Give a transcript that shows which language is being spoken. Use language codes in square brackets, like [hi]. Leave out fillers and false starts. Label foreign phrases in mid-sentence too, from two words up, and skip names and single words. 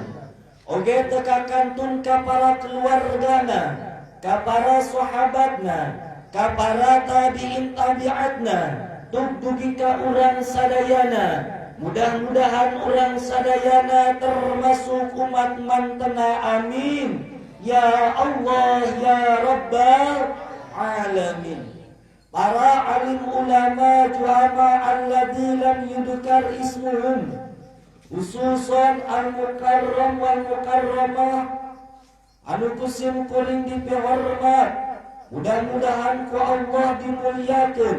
[su] Oge teka kantun ka para keluargana, ka para sahabatna, ka para tabi'in tabi'atna, tug dugi ka urang sadayana. Mudah-mudahan urang sadayana termasuk umat mantena, [ar] آمين يا الله يا رب العالمين. [su] Para alim ulama juhama [ar] الذي لم يذكر اسمهم خصوصا المكرم والمكرمة [su] anu kusim kuring dipihormat, mudah-mudahan ku Allah dimuliakeun.